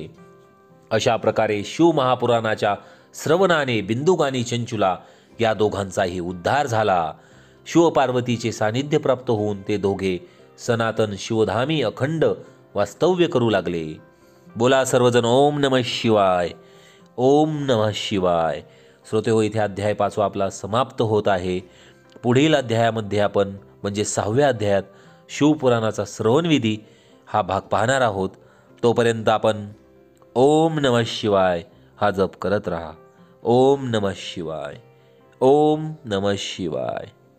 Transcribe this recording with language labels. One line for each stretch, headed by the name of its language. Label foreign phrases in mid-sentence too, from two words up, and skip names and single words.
Marathi: अशा प्रकारे शिवमहापुराणाच्या श्रवणाने बिंदुक आणि चंचुला या दोघांचाही उद्धार झाला. शिवपार्वतीचे सानिध्य प्राप्त होऊन ते दोघे सनातन शिवधामी अखंड वास्तव्य करू लागले. बोला सर्वजण
Sanskrit: ओम नमः शिवाय, ओम नमः शिवाय.
Marathi: श्रोते हो, इथे अध्याय 5 आपला समाप्त होत आहे. पुढील अध्यायामध्ये आपण म्हणजे 6व्या अध्यायात शिवपुराणाचा श्रवणविधी हा भाग पाहणार आहोत. तोपर्यंत आपण
Sanskrit: ओम नमः शिवाय
Marathi: हा जप करत राहा.
Sanskrit: ओम नमः शिवाय, ओम नमः शिवाय.